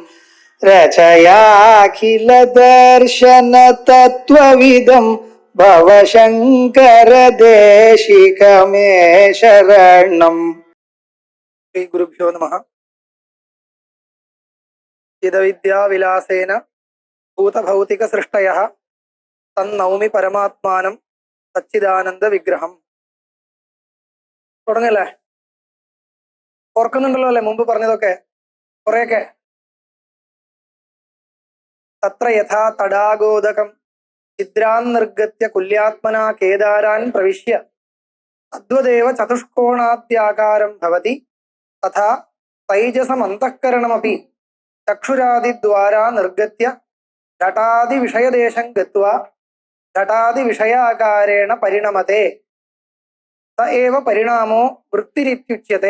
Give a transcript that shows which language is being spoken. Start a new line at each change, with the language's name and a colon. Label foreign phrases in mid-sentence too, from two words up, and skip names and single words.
Sanskrit: रचयाखिल दर्शन तत्त्वविदं भवशङ्कर देशिकमे शरणम्. श्री गुरुभ्यो नमः. चिदविद्याविलासेन भूतभौतिकसृष्टयः തന്നൗമി പരമാത്മാനം സച്ചിദാനന്ദ വിഗ്രഹം.
Malayalam: തുടങ്ങല്ലേ? ഓർക്കുന്നുണ്ടല്ലോ അല്ലെ മുമ്പ് പറഞ്ഞതൊക്കെ കുറെയൊക്കെ?
Sanskrit: തത്ര യഥാ തടാഗോദകം ഛിദ്രാൻ നിർഗത്യ കുല്യാത്മനാ കേദാരാൻ പ്രവിശ്യ തദ്വദേവ ചതുഷ്കോണാദ്യാകാരം ഭവതി തഥാ തൈജസമന്തഃകരണമപി ചക്ഷുരാദിദ്വാരാ നിർഗത്യ ഘടാദി വിഷയദേശം ഗത്വാ ഘടാദി വിഷയാകാരേണ പരിണമത്തെ സ ഏവ പരിണാമോ വൃത്തിരിത്യുച്യത്തെ.